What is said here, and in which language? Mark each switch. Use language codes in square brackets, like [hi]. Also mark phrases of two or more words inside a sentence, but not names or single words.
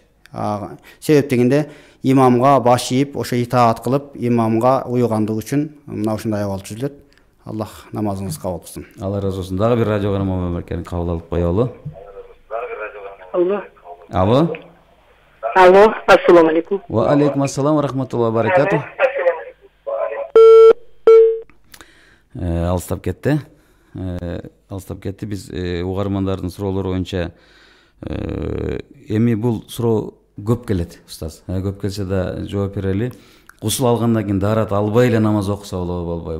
[ky] Себеп дегенде имамга баш ийип, ошо итаат кылып, имамга уюгандык үчүн мына ушундай абал түзүлөт. Аллах намазыңызды кабыл кылсын. Алла разы болсун. Дагы бир радио угарман бар экен, кабыл алып коелу. Алло. Алло. Алло, [ar] السلام عليكم. وعليكم السلام ورحمة الله وبركاته. [ky] Алыстап кетти. Биз угармандардын суроолору боюнча эми бул суроо көп келет, устаз. Көп келсе да жооп берели. Гусул алгандан кийин даарат албай эле намаз окуса болобу, болбойбу?